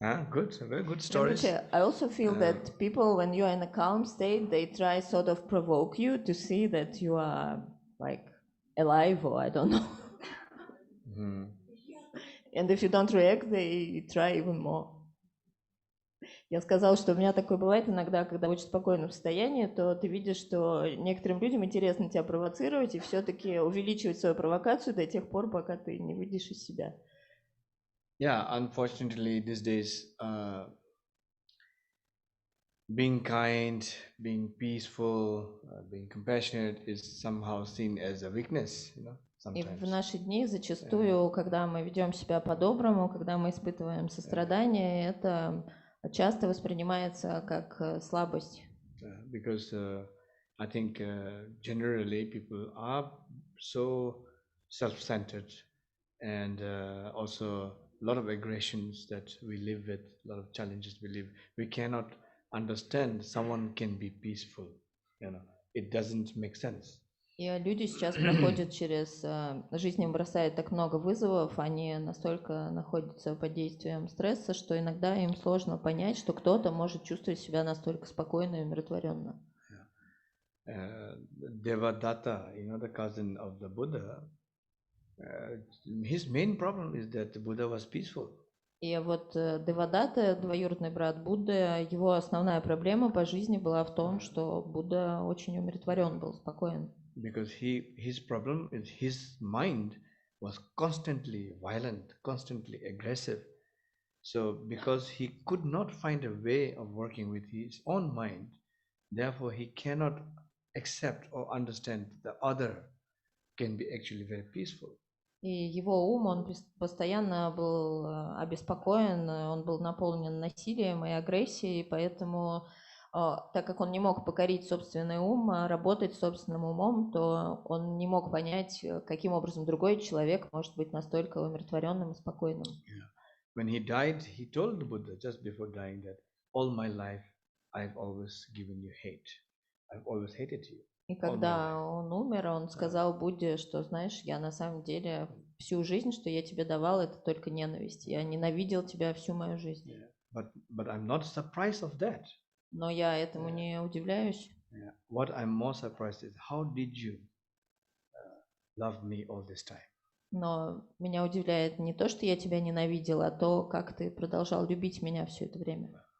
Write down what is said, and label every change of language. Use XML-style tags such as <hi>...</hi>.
<en>Good, very good stories. I also feel that people, when you are in a calm state, they try sort of provoke you to see that you are like alive, or I don't know. And if you don't react, they try even more.</en> <ru>Я сказала, что у меня такое бывает иногда, когда в очень спокойном состоянии, то ты видишь, что некоторым людям интересно тебя провоцировать и все-таки увеличивать свою провокацию до тех пор, пока ты не выйдешь из себя.</ru> <en>Yeah, unfortunately, these days, being kind, being peaceful, being compassionate is somehow seen as a weakness, you know.</en> <ru>И в наши дни зачастую, когда мы ведем себя по-доброму, когда мы испытываем сострадание, это часто воспринимается как слабость.</ru> <en>Because I think generally people are so self-centered, and also a lot of aggressions that we live with, a lot of challenges we live. We cannot understand someone can be peaceful, you know. It doesn't make sense.</en> <ru>И люди сейчас проходят через жизнь, им бросает так много вызовов, они настолько находятся под действием стресса, что иногда им сложно понять, что кто-то может чувствовать себя настолько спокойно и умиротворенно.</ru> <en>Devadatta, you know, the cousin of the Buddha, his main problem is that the Buddha was peaceful.</en> <ru>И вот Девадатта, двоюродный брат Будды, его основная проблема по жизни была в том, что Будда очень умиротворен был, спокоен.</ru> <en>Because his problem is his mind was constantly violent, constantly aggressive. So because he could not find a way of working with his own mind, therefore he cannot accept or understand the other can be actually very peaceful.</en> <ru>И его ум, он постоянно был обеспокоен, он был наполнен насилием и агрессией, поэтому, так как он не мог покорить собственный ум, работать собственным умом, то он не мог понять, каким образом другой человек может быть настолько умиротворенным и спокойным.</ru> <en>When he died, he told the Buddha just before dying that all my life I've always given you hate. I've always hated you.</en> <ru>И когда он умер, он сказал Будде, что, знаешь, я на самом деле всю жизнь, что я тебе давал, это только ненависть. Я ненавидел тебя всю мою жизнь.</ru> <en>But I'm not surprised of that.</en> <ru>Но я этому не удивляюсь.</ru> <en>What I'm more surprised is how did you love me all this time?</en> <ru>Но меня удивляет не то, что я тебя ненавидел, а то, как ты продолжал любить меня все это время.</ru>